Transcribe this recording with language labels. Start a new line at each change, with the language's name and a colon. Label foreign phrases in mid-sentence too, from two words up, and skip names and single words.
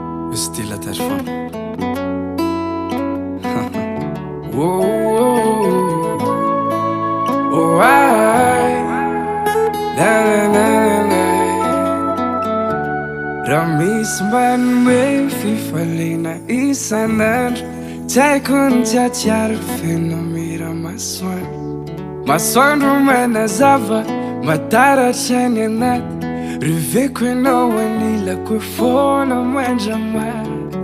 Malagasy: Misy
French: style attache fort.
Malagasy: Oh, oh, oh. Oh, aïe. La, la, la, la, la. Raha misy mba nome fifaliana isan'andro, Tsy haiko ny tsiatsiaro feno mira masoandro. Masoandro mena zava, mataratra ny anaty. Reveko ianao anilako foana mandramary.